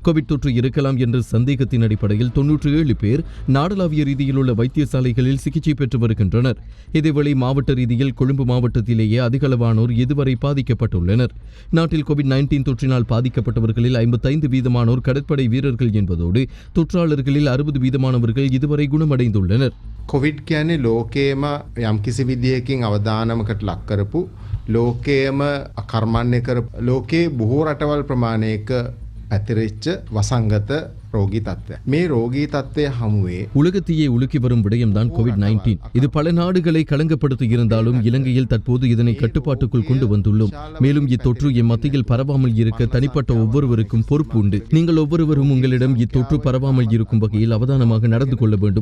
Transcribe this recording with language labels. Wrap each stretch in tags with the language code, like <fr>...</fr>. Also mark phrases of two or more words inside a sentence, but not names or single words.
<ta>கோவிட் தொற்று இருக்கலாம் என்ற சந்தேகத்தின் அடிப்படையில் 97 பேர் நாடளாவிய ரீதியில் உள்ள வைத்தியசாலைகளில் சிகிச்சை பெற்று வருகின்றனர். இதேவேளை மாவட்ட ரீதியில் கொழும்பு மாவட்டத்திலேயே அதிகளவானோர் இதுவரை பாதிக்கப்பட்டுள்ளனர். நாட்டில் கோவிட்-19 தொற்றினால் பாதிக்கப்பட்டவர்களில் 55% கடற்படை வீரர்கள் என்பதோடு தொற்றாளர்களில் 60% இதுவரை குணமடைந்துள்ளனர்.</ta> <si>කොවිඩ් කියන්නේ ලෝකයේම යම්කිසි විදියකින් අවදානමකට ලක් කරපු ලෝකයේම කර්මන්නේ කරපු ලෝකයේ බොහෝ රටවල් ප්‍රමාණයක පැතිරිච්ච වසංගත ரோகி தත්ත්වය. මේ ரோகி தත්ත්වය හමුවේ</si> <ta>உலகத்தையே உலுக்கி வரும் விடயம்தான் கோவிட்-19. இது பல நாடுகளை களங்கப்படுத்தி இருந்தாலும் இலங்கையில் தற்போது இதனை கட்டுப்பாட்டுக்குள் கொண்டு வந்துள்ளோம். மேலும் இத்தொற்று எம் மத்தியில் பரவாமல் இருக்க தனிப்பட்ட ஒவ்வொருவருக்கும் பொறுப்பு உண்டு. நீங்கள் ஒவ்வொருவரும் உங்களிடம் இத்தொற்று பரவாமல் இருக்கும் வகையில் அவதானமாக நடந்து கொள்ள வேண்டும்.</ta>